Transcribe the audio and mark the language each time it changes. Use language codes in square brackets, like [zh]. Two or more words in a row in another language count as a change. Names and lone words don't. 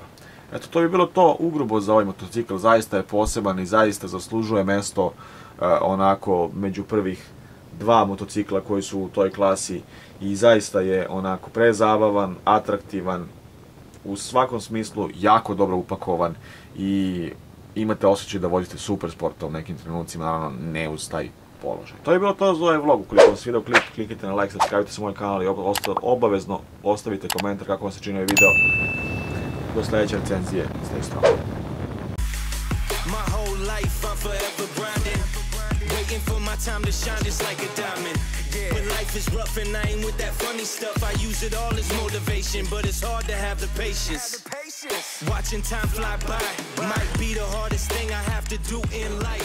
[sr] Eto, to bi bilo to ugrubo za ovaj motocikl, zaista je poseban i zaista zaslužuje mesto onako među prvih 2 motocikla koji su u toj klasi i zaista je onako prezabavan, atraktivan, u svakom smislu jako dobro upakovan i imate osjećaj da vozite super sporta u nekim trenucima, naravno ne uz taj položaj. To je bilo to za ovaj vlog. Ukoliko vam se video klip, kliknite na like, subscribe se moj kanal i obavezno ostavite komentar kako vam se čini ovaj video. Do sledeće recenzije, [en] stay strong. Waiting for my time to shine just like a diamond. When life is rough and I ain't with that funny stuff, I use it all as motivation, but it's hard to have the patience. Watching time fly by might be the hardest thing I have to do in life.